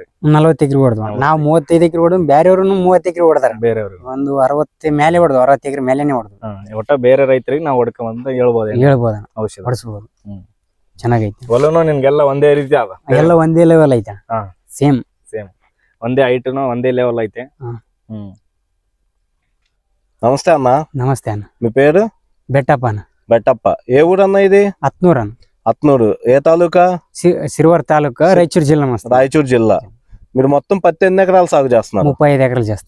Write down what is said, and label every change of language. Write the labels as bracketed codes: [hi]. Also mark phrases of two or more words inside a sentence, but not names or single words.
[kn] 40 ಎಕರೆ ಹೊಡೆದ್ವ ನಾವು. 35 ಎಕರೆ ಹೊಡೆದ್ ಬೇರೆಯವ್ರು 30 ಎಕರೆ ಹೊಡೆದಾರ. ಬೇರೆಯವ್ರು ಒಂದು 60 ಮೇಲೆ ಹೊಡೆದ್ವು. 60 ಎಕರೆ ಮೇಲೆನೆ ಹೊಡೆದ್ವು. ಒಟ್ಟ ಬೇರೆ ರೈತರಿಗೆ ನಾವು ಹೊಡ್ಕೊಂಡ್ ಹೇಳ್ಬೋದಣ್ಣ, ಔಷಧ ಹೊಡಿಸ್ಬೋದು. ಚೆನ್ನಾಗೈತೆ. ಹೊಲನು ನಿನ್ಗೆಲ್ಲ ಒಂದೇ ರೀತಿ ಅದ? ಎಲ್ಲ ಒಂದೇ ಲೆವೆಲ್ ಐತೆ. ಸೇಮ್ ಒಂದೇ ಹೈಟ್ನು ಒಂದೇ ಲೆವೆಲ್ ಐತೆ. [te] నమస్తే అన్న. నమస్తే అన్న. మీ పేరు? బెట్టప్ప అన్న. బెట్టప్ప. ఏ ఊరు అన్న ఇది? అత్నూరు అన్న. అత్నూరు ఏ తాలూకా? సిరివార తాలూకా, రాయచూరు జిల్లా. రాయచూరు జిల్లా. మీరు మొత్తం పత్తి ఎన్ని ఎకరాలు సాగు చేస్తున్నారు? 35 ఎకరాలు చేస్తారు.